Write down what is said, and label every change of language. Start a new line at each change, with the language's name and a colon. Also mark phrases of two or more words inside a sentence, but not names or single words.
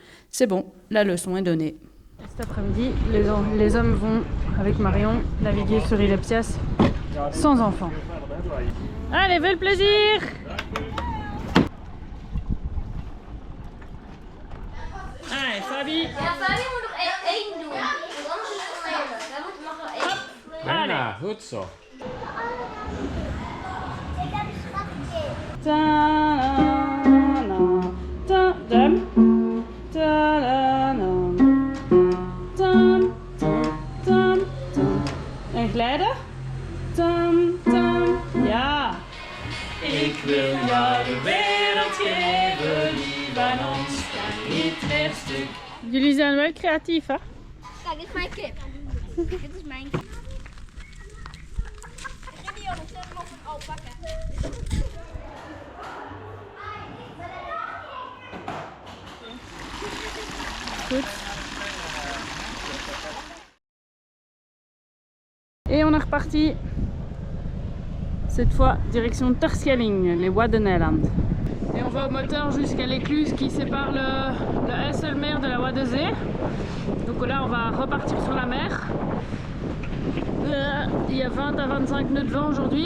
French: C'est bon, la leçon est donnée. Cet après-midi, les hommes vont, avec Marion, naviguer sur Ilepsias sans enfants. Allez, fais le plaisir! Allez, Fabi!
Dutch: Ja, Fabi moet nog 1 doen. Want anders is het oneerlijk. Hij mag nog 1. Bijna, goed zo. Ik heb een schatje. Ta-na-na, ta-dam, ta-da-na, tam, tam, tam, tam. En glijden? Tam, tam, ja. Ik wil jou de wereld geven, lief aan ons, kan niet meer stuk. Jullie zijn wel creatief, hè? Kijk, dit is mijn kip. Dit is mijn kip. Gideon, ik zet hem op een alpaca. Goed.
French: Et on est reparti. Cette fois, direction Terschelling, les Bois de Nederland. Et on va au moteur jusqu'à l'écluse qui sépare le IJsselmeer de la Wad de Zee. Donc là, on va repartir sur la mer. Il y a 20 à 25 nœuds de vent aujourd'hui.